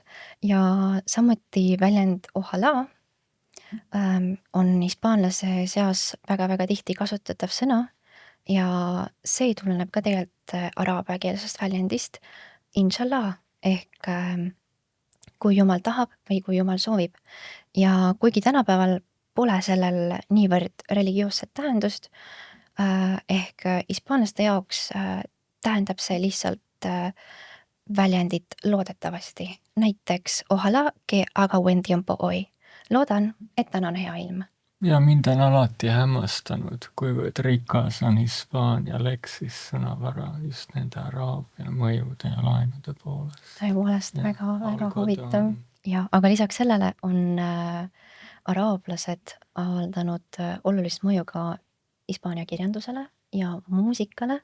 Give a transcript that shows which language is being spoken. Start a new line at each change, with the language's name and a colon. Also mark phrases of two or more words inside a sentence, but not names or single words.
Estonian: Ja samuti väljend ojalá on hispaanlase seas väga-väga tihti kasutatav sõna ja see tuleneb ka tegelikult araabia keelsest väljendist inshallah ehk kui jumal tahab või kui jumal soovib. Ja kuigi tänapäeval pole sellel niivõrd religioosset tähendust, ehk hispaanlaste jaoks tähendab see lihtsalt väljendit loodetavasti, näiteks
Spanish: ojalá que haga buen tiempo hoy.
Estonian: Loodan, et täna on hea ilm. Ja mind on alati hämmastanud, kuivõrd rikas on Hispaania leksis sõnavara just nende araabia mõjude ja laenude poolest. Tõepoolest väga huvitav. Ja, aga lisaks sellele on araablased avaldanud olulist mõju ka Hispaania kirjandusele ja muusikale.